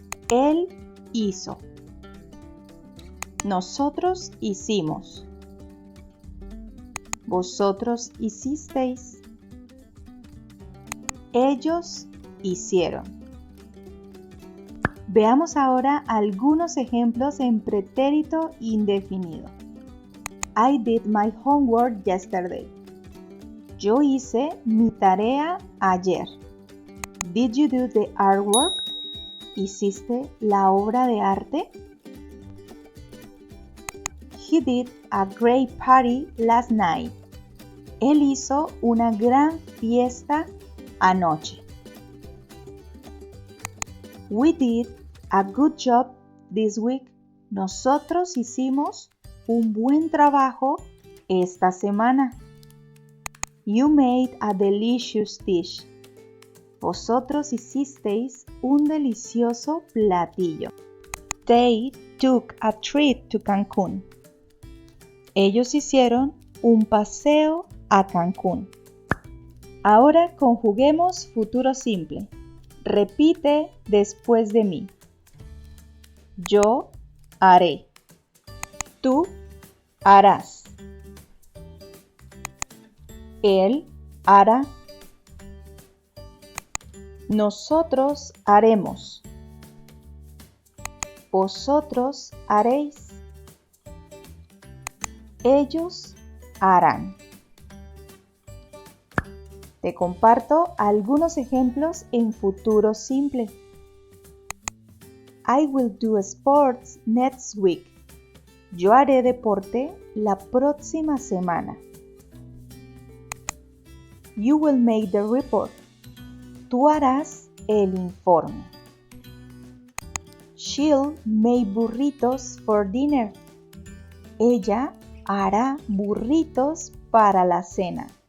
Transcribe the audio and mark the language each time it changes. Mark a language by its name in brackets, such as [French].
[Spanish] Él hizo. Nosotros hicimos. Vosotros hicisteis. Ellos hicieron. Veamos ahora algunos ejemplos en pretérito indefinido. [English] I did my homework yesterday. [Spanish] Yo hice mi tarea ayer. [English] Did you do the artwork? [Spanish] ¿Hiciste la obra de arte? [English] He did a great party last night. [Spanish] Él hizo una gran fiesta anoche. [English] We did a good job this week. [Spanish] Nosotros hicimos un buen trabajo esta semana. [English] You made a delicious dish. [Spanish] Vosotros hicisteis un delicioso platillo. [English] They took a trip to Cancún. [Spanish] Ellos hicieron un paseo a Cancún. Ahora conjuguemos futuro simple. Repite después de mí. Yo haré. Tú harás. Él hará. Nosotros haremos. Vosotros haréis. Ellos harán. Te comparto algunos ejemplos en futuro simple. [English] I will do sports next week. [Spanish] Yo haré deporte la próxima semana. [English] You will make the report. [Spanish] Tú harás el informe. [English] She'll make burritos for dinner. [Spanish] Ella hará burritos para la cena.